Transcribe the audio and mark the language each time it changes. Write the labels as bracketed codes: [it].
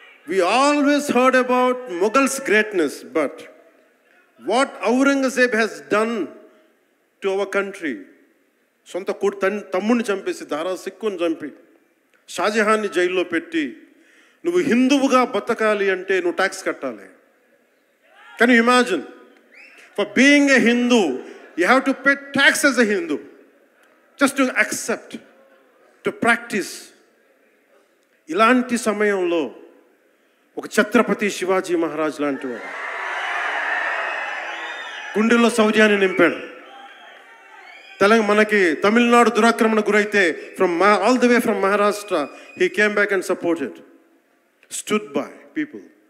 [en] We always heard about Mughals' greatness, but what Aurangzeb has done to our country, [te] సొంత తమ్ముడిని చంపేసి, దారా సిక్కుని చంపి, షాజహాన్ని జైల్లో పెట్టి, నువ్వు హిందువుగా బతకాలి అంటే నువ్వు ట్యాక్స్ కట్టాలి. [en] Can you imagine? For being a Hindu, you have to pay tax as a Hindu, just to accept, to practice. [te] ఇలాంటి సమయంలో ఒక ఛత్రపతి శివాజీ మహారాజ్ లాంటి వాడు గుండెల్లో శౌర్యాన్ని నింపాడు. మనకి తమిళనాడు దురాక్రమణ గురైతే [en] All the way from Maharashtra he came back and supported, stood by people.